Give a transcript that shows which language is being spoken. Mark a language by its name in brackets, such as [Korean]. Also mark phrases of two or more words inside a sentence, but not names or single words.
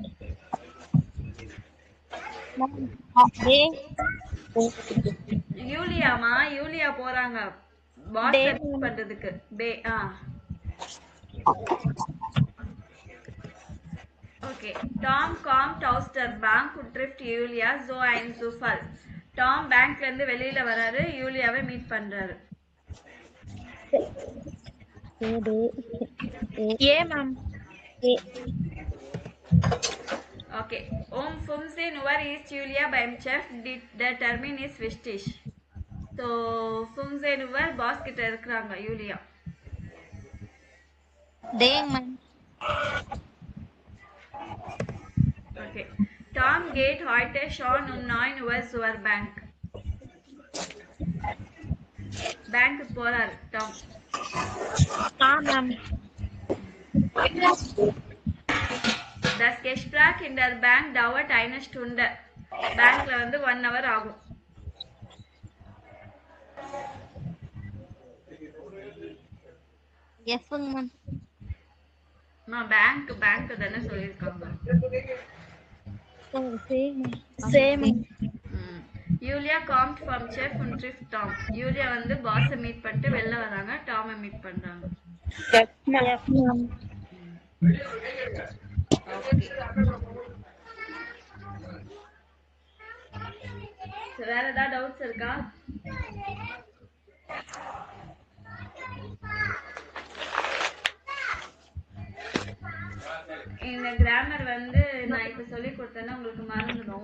[Tamil] யூலியாமா, யூலியா போறாங்க [English] boss meet [Tamil] பண்றதுக்கு. ஓகே. [German] டாம் kommt aus der Bank und trifft Julia, so ein Zufall. [Tamil] டாம் பேங்க்ல இருந்து வெளியில வராரு, யூலியாவை மீட் பண்றாரு. ஏ மேம். Okay. [German] Um 15 Uhr ist Julia beim Chef. Der Termin ist wichtig. So 15 Uhr [Tamil] பாஸ் கிட்ட இருக்காங்க யூலியா. டேங் மேம். Okay. [German] Tom geht heute schon um 9 Uhr zur Bank. [Tamil] Bank போறார் டாம். மேம். [German] Das Gespräch in der Bank dauert eine Stunde. [Tamil] பேங்க்ல வந்து 1 hour ஆகும். [English] yes ma'am. [Tamil] பேங்க் தானே சொல்லிருக்காங்க. சேம். [German] யூலியா kommt vom Chef und trifft Tom. [Tamil] யூலியா வந்து பாஸை மீட் பண்ணிட்டு வெளில வராங்க, டாமை மீட் பண்றாங்க. வேற ஏதாவது டவுட்ஸ் இருக்கா? இந்த கிராமர் வந்து நான் இப்ப சொல்லி கொடுத்தேன்னா உங்களுக்கு மறந்துடும்.